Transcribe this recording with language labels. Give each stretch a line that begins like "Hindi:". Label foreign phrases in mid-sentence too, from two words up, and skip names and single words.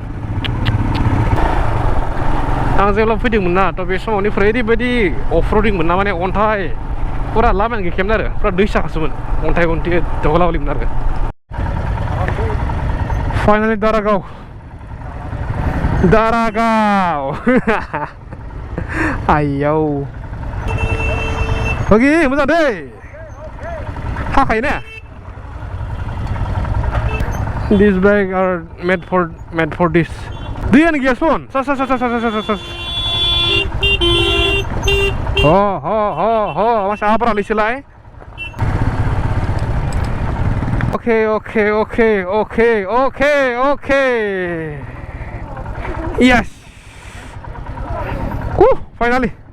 Bodo: आं जेब्ला फैदोंमोन ना थ' बे समावनिफ्राय ओरैबायदि अफर'डिंमोन ना माने अन्थाइ फुरा लामायानो गैखायामोन आरो फुरा दै साखासोमोन अन्थाइ दगलागलिमोन आरो फाइनालि दारागाव आयौ ओके मोजां दै हाखायो ना
English: These bags are made for this.
Bodo: दैयानो गैया सन मानसि आब्रालैसोलाय Okay.
English: Yes. Finally.